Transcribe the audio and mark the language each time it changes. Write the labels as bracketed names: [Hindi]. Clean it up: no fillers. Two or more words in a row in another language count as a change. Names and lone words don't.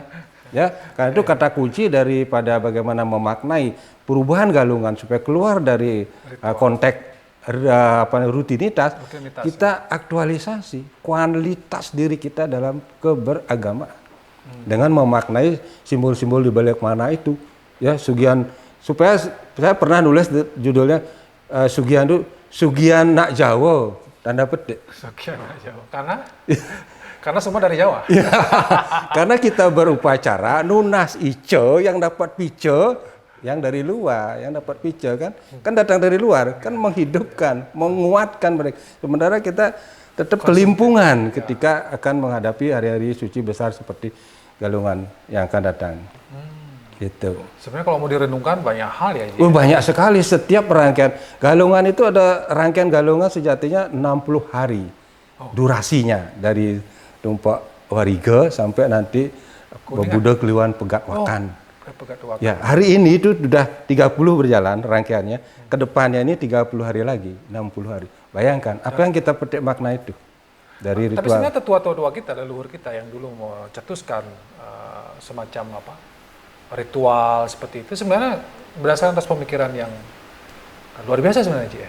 [Indonesian] Ya, karena itu kata kunci daripada bagaimana memaknai perubahan galungan supaya keluar dari konteks rutinitas, kita aktualisasi kualitas diri kita dalam keberagamaan dengan memaknai simbol-simbol di balik mana itu. Ya, Sugihan, supaya saya pernah nulis judulnya Sugihan itu Sugihan [Balinese] nak Jawa, [Indonesian] tanda petik. Sugihan [Balinese] nak Jawa. [Indonesian] Karena semua dari Jawa. Ya, karena kita berupacara [Balinese] nunas ijo [Indonesian] yang dapat pijo yang dari luar, yang dapat pijo kan datang dari luar, kan menghidupkan, menguatkan mereka. Sementara kita tetap kelimpungan ketika akan menghadapi hari-hari suci besar seperti Galungan yang akan datang. Gitu. Sebenarnya kalau mau direnungkan banyak hal ya. Banyak sekali. Setiap rangkaian Galungan itu ada rangkaian Galungan sejatinya 60 hari durasinya dari tumpak wariga sampai nanti Bebuda Kliwon Pegat Wakan. Ya, hari ini itu sudah 30 berjalan rangkaiannya. Kedepannya ini 30 hari lagi, 60 hari. Bayangkan apa yang kita petik makna itu dari ritual. Tapi sebenarnya tetua-tetua kita, leluhur kita yang dulu mencetuskan semacam ritual seperti itu sebenarnya berdasarkan atas pemikiran yang luar biasa sebenarnya, Ji.